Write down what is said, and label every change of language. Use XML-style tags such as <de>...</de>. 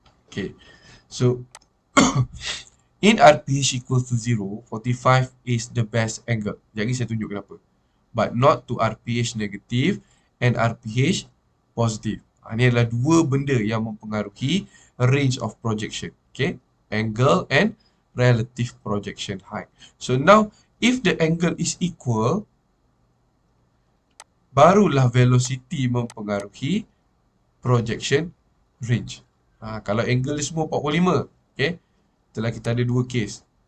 <en>Okay, so in RPH equals to 0, 45 is the best angle.</en> <ms>Jadi saya tunjuk kenapa.</ms> <en>But not to RPH negative and RPH positive.</en> <ms>Ini adalah dua benda yang mempengaruhi</ms> <en>range of projection. Okay, angle and relative projection height. So now, if the angle is equal,</en> <ms>barulah velocity mempengaruhi</ms> <en>projection range.</en> <ms>Kalau angle ni semua 45, okay, setelah kita ada dua case.</ms>